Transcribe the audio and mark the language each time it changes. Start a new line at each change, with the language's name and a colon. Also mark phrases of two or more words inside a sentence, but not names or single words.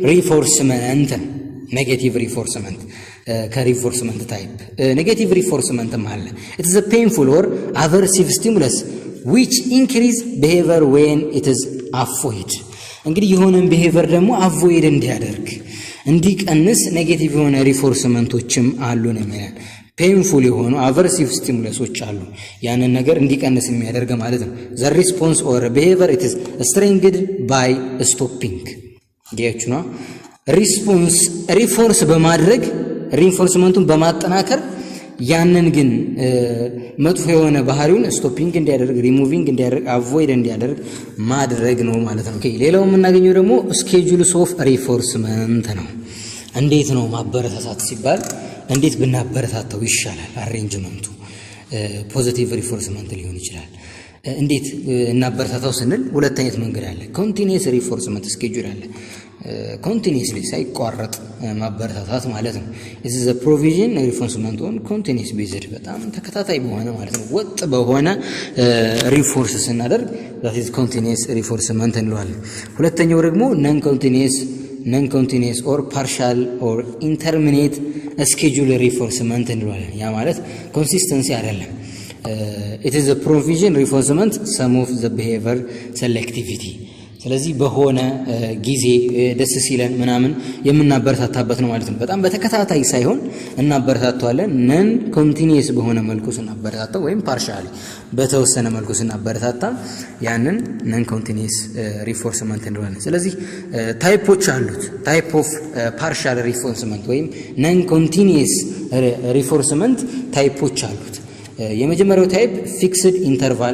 Amharic: ሪፎርስመንት ከሪፎርስመንት
English: type negative reinforcement
Amharic: አለ።
English: it is a painful or aversive stimulus which increase behavior when it is avoid።
Amharic: እንግዲህ የሆነን ቢሄቨር ደግሞ አቮይድ እንዲቀንስ ኔጌቲቭ የሆነ ሪፎርስመንቶችም አሉ ነው የሚለን። ፔንፉል የሆኑ
English: aversive stimuli
Amharic: አሉ፣ ያንን ነገር እንዲቀንስ የሚያደርግ ማለት ነው።
English: the response or behavior it is strengthened by stopping።
Amharic: ጌቹና ሪፎርስ በማድረግ ሪኢንፎርስመንቱን በማጠናከር ያንን ግን መጥፎ የሆነ ባህሪውን ስቶፒንግ እንዲያደርግ፣ ሪሙቪንግ እንዲያደርግ፣ አቮይድ እንዲያደርግ ማድረግ ነው ማለት ነው። ሌላው የምናገኘው ደግሞ
English: schedules of reinforcement
Amharic: ነው። እንዴት ነው ማበረታታት ሲባል እንዴት ብናበረታታው ይሻላል? አሬንጅመንቱ
English: positive reinforcement
Amharic: ሊሆን ይችላል። እንዴት እናበረታታው ስንል ሁለት አይነት መንገድ አለ።
English: continuous reinforcement schedule
Amharic: አለ። ኮንቲኒስሊ ሳይቋረጥ ማበረታታት ማለት ነው።
English: this is a provision reinforcement on continuous based
Amharic: በጣም ተከታታይ በሆነ ማለት ነው ወጥ በሆነ ሪፎርስ ስናደርግ
English: that is continuous reinforcement
Amharic: እንለዋለን። ሁለተኛው ደግሞ
English: non continuous or partial or intermittent schedule reinforcement
Amharic: እንለዋለን። ያ ማለት ኮንሲስተንሲ አይደለም።
English: it is a provision reinforcement some of the behavior selectivity
Amharic: ስለዚህ በሆነ ጊዜ ደስ ሲለን ምናምን የምናበረታታበት ነው ማለት ነው። በጣም በተከታታይ ሳይሆን እናበረታታዋለን።
English: non continuous
Amharic: በሆነ መልኩ ስናበረታታው ወይም ፓርሻሊ በተወሰነ መልኩ ስናበረታታ ያንን
English: non continuous reinforcement
Amharic: እንለዋለን። ስለዚህ ታይፖች አሉት።
English: type of partial reinforcement
Amharic: ወይም
English: non continuous reinforcement
Amharic: ታይፖች አሉት። የመጀመሪያው
English: type fixed interval